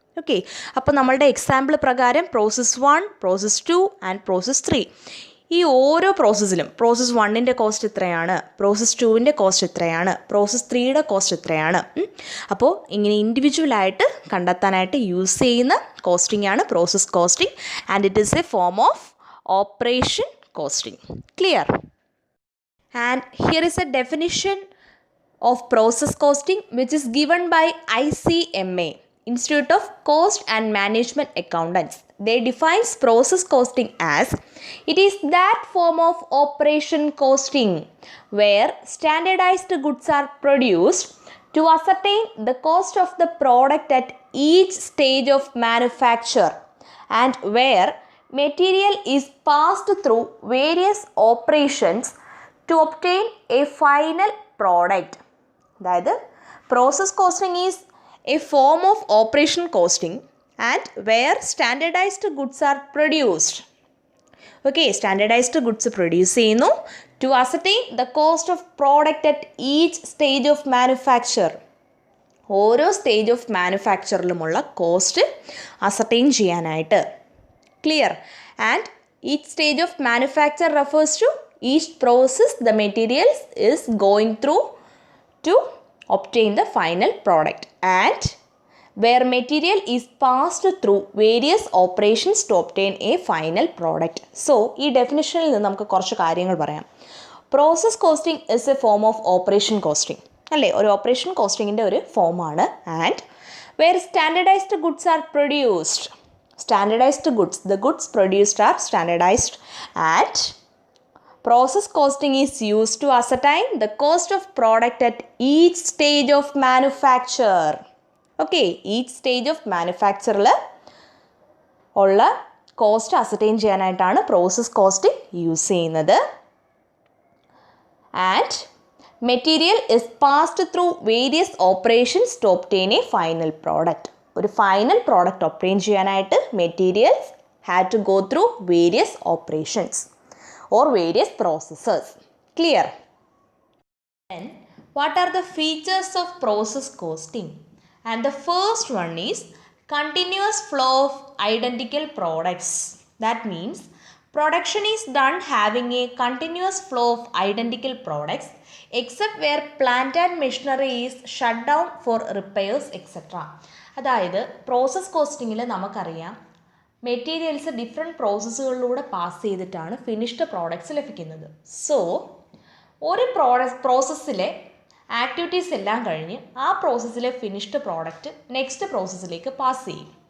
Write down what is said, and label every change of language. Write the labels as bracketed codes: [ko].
[ml] Okay, അപ്പോൾ നമ്മളുടെ example പ്രകാരം പ്രോസസ് 1, പ്രോസസ് 2 ആൻഡ് പ്രോസസ് 3, ഈ ഓരോ പ്രോസസ്സിലും പ്രോസസ് 1ൻ്റെ കോസ്റ്റ് എത്രയാണ്, പ്രോസസ് 2ൻ്റെ കോസ്റ്റ് എത്രയാണ്, പ്രോസസ് 3യുടെ കോസ്റ്റ് എത്രയാണ്, അപ്പോൾ ഇങ്ങനെ ഇൻഡിവിജ്വലായിട്ട് കണ്ടെത്താനായിട്ട് യൂസ് ചെയ്യുന്ന കോസ്റ്റിംഗ് ആണ് process costing [en] And it is a form of operation costing. [ml] Clear? [en] And here is a definition of process costing which is given by ICMA, Institute of Cost and Management Accountants. They defines process costing as it is that form of operation costing where standardized goods are produced to ascertain the cost of the product at each stage of manufacture and where material is passed through various operations to obtain a final product. [ml] അതായത് [en] Process costing is a form of operation costing and where standardized goods are produced. Okay, standardized goods produce [ml] ചെയ്യുന്നു [en] to ascertain the cost of product at each stage of manufacture. [ml] ഓരോ stage of മാനുഫാക്ചറിലുമുള്ള cost ascertain ചെയ്യാനായിട്ട്. [en] Clear? And each stage of manufacture refers to each process the materials is going through to obtain the final product and where material is passed through various operations to obtain a final product. [ml] So ഈ ഡെഫിനിഷനിൽ നിന്ന് നമുക്ക് കുറച്ച് കാര്യങ്ങൾ പറയാം. [en] process costing is a form of operation costing [ml] അല്ലേ, ഒരു operation കോസ്റ്റിങ്ങിൻ്റെ ഒരു ഫോമാണ്. [en] And where standardized goods are produced, standardized goods, the goods produced are standardized and process costing is used to ascertain the cost of product at each stage of manufacture. [ml] Okay, [en] each stage of manufacture [ml] ൽ ഉള്ള cost ascertain ചെയ്യാനായിട്ടാണ് process costing use ചെയ്യുന്നത്. [en] And material is passed through various operations to obtain a final product. [ml] ഒരു final product obtain ചെയ്യാനായിട്ട് [en] Materials had to go through various operations or various processes. Clear? Then what are the features of process costing? And the first one is continuous flow of identical products. That means production is done having a continuous flow of identical products except where plant and machinery is shut down for repairs etc. [ml] അതായത് process കോസ്റ്റിങ്ങിൽ നമുക്കറിയാം materials different പ്രോസസ്സുകളിലൂടെ pass ചെയ്തിട്ടാണ് finished products ലഭിക്കുന്നത്. So ഒരു പ്രോസസ്സിലെ activities എല്ലാം കഴിഞ്ഞ് ആ പ്രോസസ്സിലെ finished product next പ്രോസസ്സിലേക്ക് pass ചെയ്യും.